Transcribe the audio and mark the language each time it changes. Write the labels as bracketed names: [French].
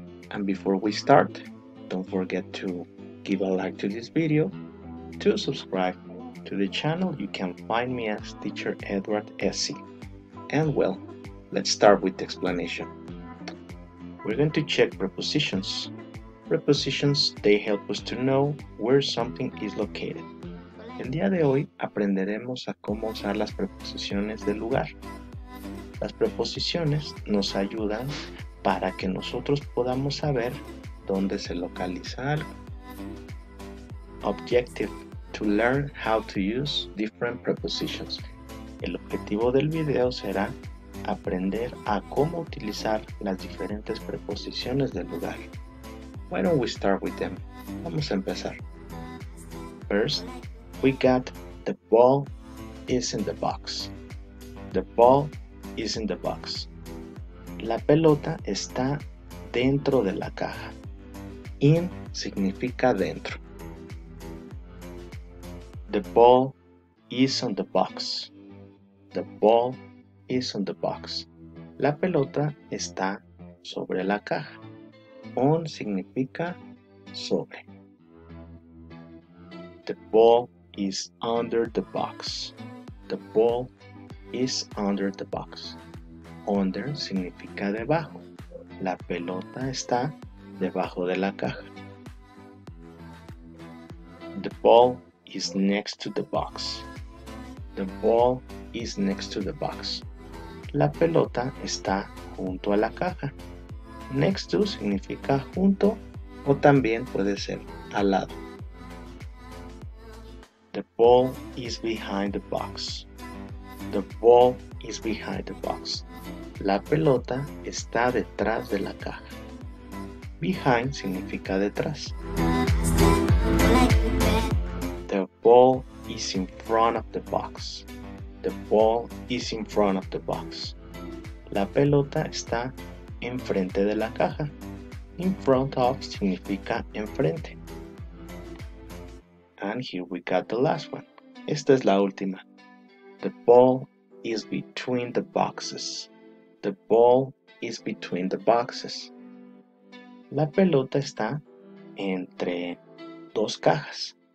[English] And before we start, don't forget to give a like to this video, to subscribe to the channel. You can find me as teacher Edward SC. And well, let's start with the explanation. We're going to check prepositions. Prepositions, they help us to know where something is located. [Spanish] El día de hoy aprenderemos a cómo usar las preposiciones del lugar. Las preposiciones nos ayudan para que nosotros podamos saber dónde se localiza algo. [English] Objective: to learn how to use different prepositions. [Spanish] El objetivo del video será aprender a cómo utilizar las diferentes preposiciones del lugar. [English] Why don't we start with them? [Spanish] Vamos a empezar. [English] First, we got the ball is in the box. The ball is in the box. [Spanish] La pelota está dentro de la caja. In significa dentro. [English] The ball is on the box. The ball is on the box. [Spanish] La pelota está sobre la caja. On significa sobre. [English] The ball is under the box. The ball is under the box. [Spanish] Under significa debajo. La pelota está debajo de la caja. [English] The ball is next to the box. The ball is next to the box. [Spanish] La pelota está junto a la caja. Next to significa junto o también puede ser al lado. [English] The ball is behind the box. The ball is behind the box. [Spanish] La pelota está detrás de la caja. Behind significa detrás. [English] The ball is in front of the box. The ball is in front of the box. [Spanish] La pelota está enfrente de la caja. In front of significa enfrente. [English] And here we got the last one. [Spanish] Esta es la última. [English] The ball is between the boxes. The ball is between the boxes. [Spanish] La pelota está entre dos cajas.